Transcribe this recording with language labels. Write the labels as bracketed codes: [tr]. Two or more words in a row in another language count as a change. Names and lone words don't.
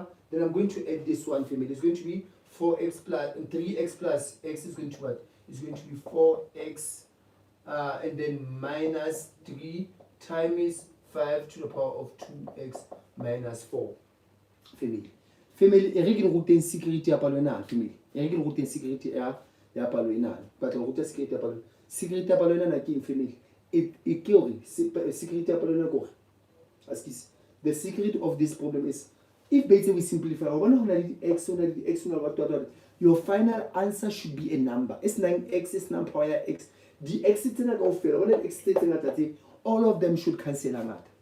[en] Then I'm going to add this one, family. It's going to be 4x plus 3x plus x is going to what? It's going to be 4x and then minus 3 times 5 to the power of 2x minus 4. Family. Family, [st] e re ke le ruteng security ya palo ena, family. E re ke le ruteng security ya palo ena. But le ruta security ya palo. Security ya palo ena ke eng, family? E ke hore security ya palo ena ke hore [en] the secret of this problem is, if basically we simplify, your final answer should be a number. It's 9x, it's number power x. The x all of them should cancel out.